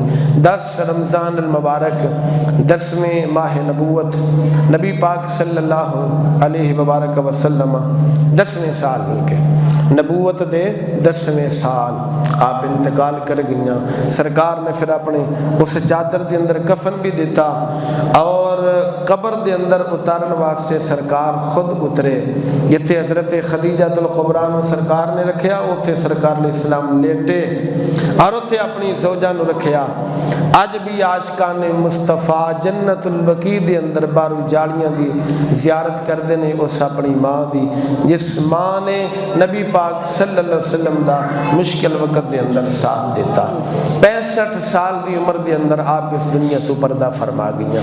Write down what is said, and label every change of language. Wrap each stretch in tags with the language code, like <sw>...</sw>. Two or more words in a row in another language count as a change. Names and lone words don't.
<pa>10 رمضان المبارک 10ویں ماہ نبوت، نبی پاک</pa> <ar>صلی اللہ علیہ وبارک وسلم</ar> <pa>10ویں سال مل کے نبوت دے 10ویں سال آپ انتقال کر گئیاں۔ سرکار نے پھر اپنے اس چادر دے اندر کفن بھی دیتا اور قبر دے اندر اتارن واسطے سرکار خود اترے، جتھے حضرت خدیجہ الکبریٰ نو سرکار نے رکھیا اتھے سرکار علیہ السلام لیٹے اور اتھے اپنی زوجہ نو رکھیا۔ اج بھی عاشقان مصطفیٰ جنت البقیع دے اندر بارو جاڑیاں دی زیارت کردے نے اس اپنی ماں دی جس ماں نے نبی پاک</pa> <ar>صلی اللہ علیہ وسلم</ar> <pa>دا مشکل وقت دے اندر ساتھ دیتا۔ 65 سال دی عمر دے اندر آپ اس دنیا تو پردہ فرما گئیاں۔</pa>